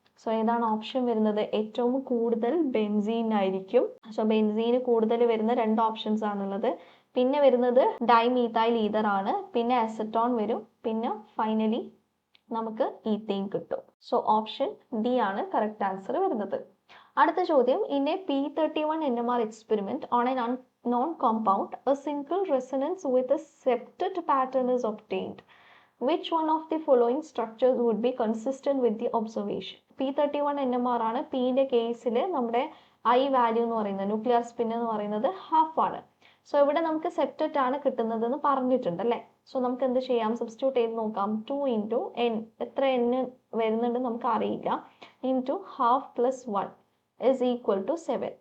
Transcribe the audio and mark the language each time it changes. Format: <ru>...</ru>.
<ml>So ഏതാണ് option വരുന്നത്? ഏറ്റവും കൂടുതൽ ബെൻസീനായിരിക്കും. സോ ബെൻസീന് കൂടുതൽ വരുന്ന 2 ഓപ്ഷൻസ് ആണുള്ളത്. പിന്നെ വരുന്നത് ഡൈമീഥൈൽ ഈഥർ ആണ്, പിന്നെ അസറ്റോൺ വരും, പിന്നെ ഫൈനലി നമുക്ക് ഈത്തൈൻ കിട്ടും. സോ ഓപ്ഷൻ ഡി ആണ് കറക്റ്റ് ആൻസർ വരുന്നത്. അടുത്ത ചോദ്യം,</ml> <en>In a P31 NMR experiment on a non compound, a single resonance with a septet pattern is obtained. Which one of the following structures would be consistent with the observation?</en> <ml>P31 NMR ആണ്. പിന്റെ കേസിൽ നമ്മുടെ I value എന്ന് പറയുന്നത്, nuclear spin എന്ന് പറയുന്നത് half ആണ്. So ഇവിടെ നമുക്ക് സെപ്റ്ററ്റ് ആണ് കിട്ടുന്നത് എന്ന് പറഞ്ഞിട്ടുണ്ട് അല്ലേ. സോ നമുക്ക് എന്ത് ചെയ്യാം? സബ്സ്റ്റിറ്റ്യൂട്ട് ചെയ്ത് നോക്കാം. 2 into n, എത്ര n വരുന്നുണ്ട് നമുക്ക് അറിയില്ല, into half plus 1 is equal to 7.</ml>